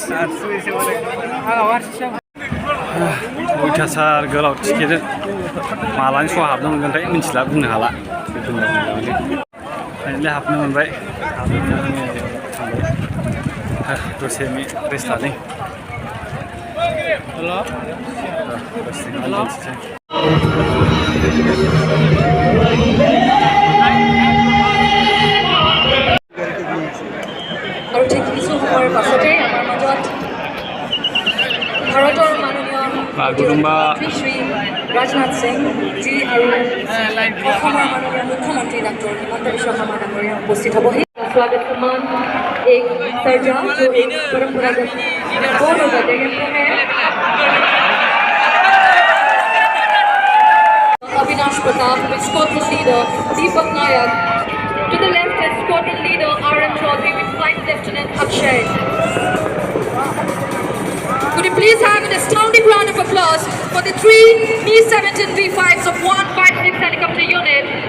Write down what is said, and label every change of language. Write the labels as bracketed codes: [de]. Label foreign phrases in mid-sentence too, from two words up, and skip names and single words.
[brx] अयथासार गोलाव टिकेट मालानि समाव हाबनो मोनगोनथाय मिथिला, बुंनो हाला। फाइनालि हाबनो मोनबाय। दसे रेस्ट लादों। [as] আৰু ঠিক কিছু সময়ৰ পাছতে আমাৰ মাজত ভাৰতৰ মাননীয় শ্ৰী ৰাজনাথ সিং জি আৰু অসমৰ মাননীয় মুখ্যমন্ত্ৰী ডক্টৰ হিমন্ত বিশ্ব শৰ্মা ডাঙৰীয়া উপস্থিত হ'বহি। [hi] स्वागत सम्मान एक सर्जा जो एक परंपरागत बोडो वाद्य यंत्र है। अविनाश प्रताप [en] with squadron leader Deepak Nayak. To the left is squadron leader RM Chaudhary with flight lieutenant Akshay. Could you please have an astounding round of applause for the 3 Mi-17 V5s of 156 helicopter unit.